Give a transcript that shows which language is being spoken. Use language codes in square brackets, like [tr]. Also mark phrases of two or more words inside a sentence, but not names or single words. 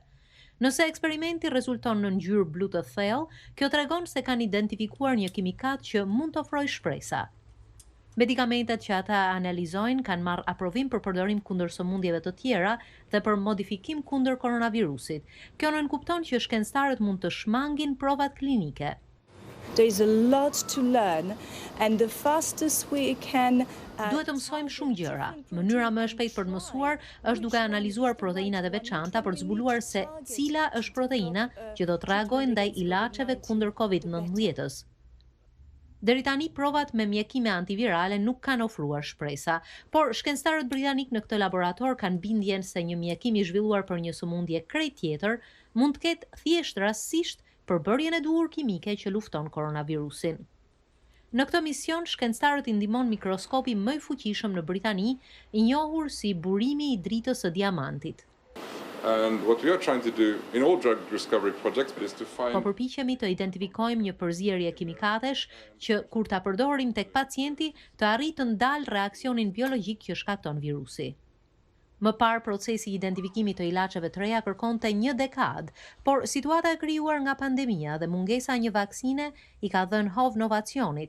[sq] Nëse eksperimenti rezulton në ngjyrë blu të thellë, kjo tregon se kanë identifikuar një kimikat që mund të ofrojë shpresa. Medikamentet që ata analizojnë kanë marrë aprovim për përdorim kundër sëmundjeve të tjera dhe për modifikim kundër koronavirusit. Kjo nënkupton që shkencëtarët mund të shmangin provat klinike. [en] There's a lot to learn and the fastest we can [sq] Duhet të mësojmë shumë gjëra. Mënyra më e shpejtë për të mësuar është duke analizuar proteinat e veçanta për të zbuluar se cila është proteina që do të reagojë ndaj ilaçeve kundër COVID-19-s. Deri tani provat me mjekime antivirale nuk kanë ofruar shpresa, por shkencëtarët britanik në këtë laborator kanë bindjen se një mjekim i zhvilluar për një sëmundje krejt tjetër mund të ketë thjesht rastësisht përbërjen e duhur kimike që lufton koronavirusin. Në këtë mision, shkencëtarët i ndihmon mikroskopi më i fuqishëm në Britani, i njohur si burimi i dritës së diamantit. [en] And what we are trying to do in all drug discovery projects is to find... [sq] Po përpiqemi të identifikojmë një përzierje kimikatesh që kur ta përdorim tek pacienti të arrijë të ndalë reaksionin biologjik që shkakton virusi. Më parë procesi i identifikimit të ilaçeve të reja kërkonte 1 dekadë, por situata e krijuar nga pandemia dhe mungesa e një vaksine i ka dhënë hov novacionit.